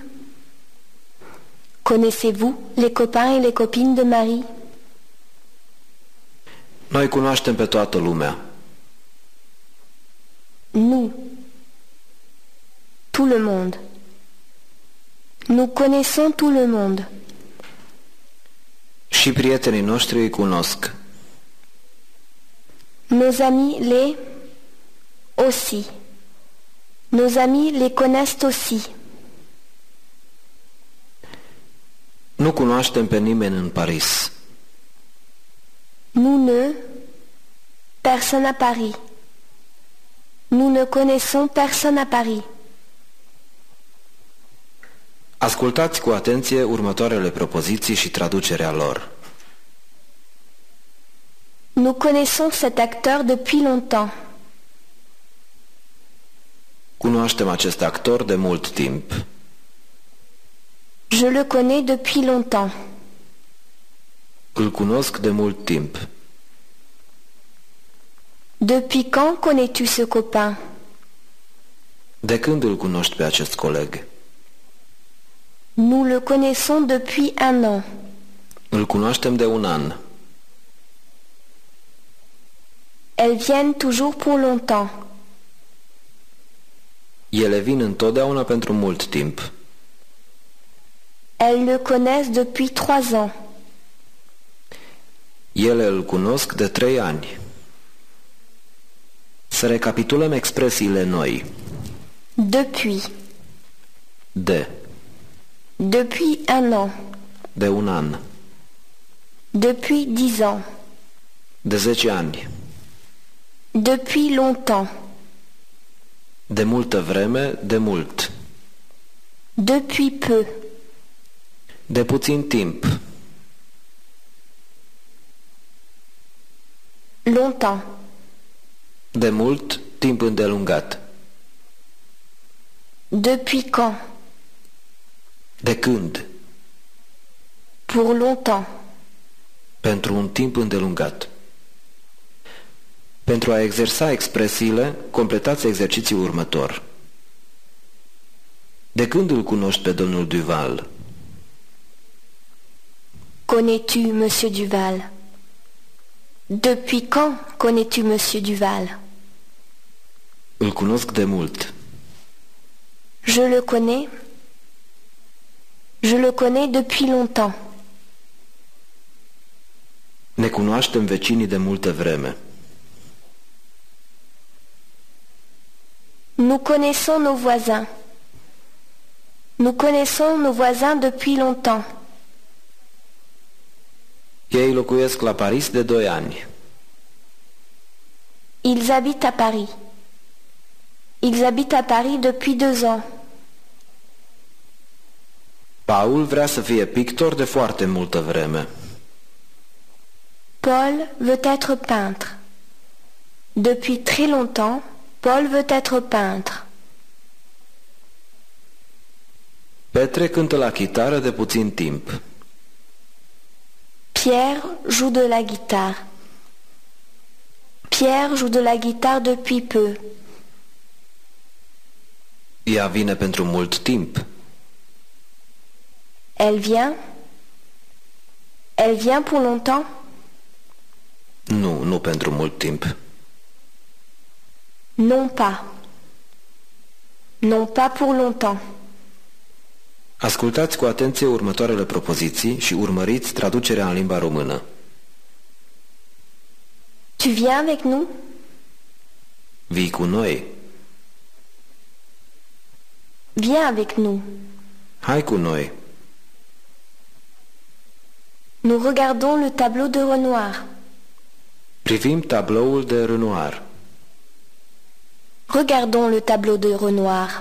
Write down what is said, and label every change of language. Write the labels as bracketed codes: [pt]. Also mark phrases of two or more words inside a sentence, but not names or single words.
[fr] Connaissez-vous les copains et les copines de Marie? [ro] Noi cunoaștem pe toată lumea. [fr] Nous, tout le monde. Nous connaissons tout le monde. [ro] Și prietenii noștri îi cunosc. [fr] Nos amis les aussi. Nos amis les connaissent aussi. [ro] Nu cunoaștem pe nimeni în Paris. [fr] Nous ne, personne à Paris. Nous ne connaissons personne à Paris. [ro] Ascultați cu atenție următoarele propoziții și traducerea lor. [fr] Nous connaissons cet acteur depuis longtemps. [ro] Cunoaștem acest actor de mult timp. [fr] Je le connais depuis longtemps. [ro] Îl cunosc de mult timp. [fr] Depuis quand connais-tu ce copain? [ro] De când îl cunoști pe acest coleg? [fr] Nous le connaissons depuis un an. [ro] Îl cunoaștem de un an. [fr] Elles viennent toujours pour longtemps. [ro] Ele vin întotdeauna pentru mult timp. [fr] Elles le connaissent depuis 3 ans. [ro] Ele îl cunosc de 3 ani. Să recapitulăm expresiile noi. [fr] Depuis. [ro] De. [fr] Depuis un an. [ro] De un an. [fr] Depuis 10 ans. [ro] De 10 ani. [fr] Depuis longtemps. [ro] De multă vreme, de mult. [fr] Depuis peu. [ro] De puțin timp. [fr] Longtemps. [ro] De mult, timp îndelungat. [fr] Depuis quand? [ro] De când? [fr] Pour longtemps. [ro] Pentru un timp îndelungat. Pentru a exersa expresiile, completați exercițiul următor. De când îl cunoști pe domnul Duval? [fr] Connais-tu Monsieur Duval? Depuis quand connais-tu Monsieur Duval? [ro] Îl cunosc de mult. [fr] Je le connais. Je le connais depuis longtemps. [ro] Ne cunoaștem vecinii de multă vreme. [fr] Nous connaissons nos voisins. Nous connaissons nos voisins depuis longtemps. [ro] Ei locuiesc la Paris de 2 ani. [fr] Ils habitent à Paris. Ils habitent à Paris depuis 2 ans. [ro] Paul vrea să fie pictor de foarte multă vreme. [fr] Paul veut être peintre. Depuis très longtemps, Paul veut être peintre. [ro] Petre cântă la chitară de puțin timp. [fr] Pierre joue de la guitare. Pierre joue de la guitare depuis peu. [ro] Ea vine pentru mult timp. [fr] Elle vient? Elle vient pour longtemps? [ro] Nu, nu pentru mult timp. [fr] Non pas. Non pas pour longtemps. [ro] Ascultați cu atenție următoarele propoziții și urmăriți traducerea în limba română. [fr] Tu viens avec nous? [ro] Vii cu noi? [fr] Viens avec nous. [ro] Hai cu noi. [fr] Nous regardons le tableau de Renoir. [ro] Privim tabloul de Renoir. [fr] Regardons le tableau de Renoir.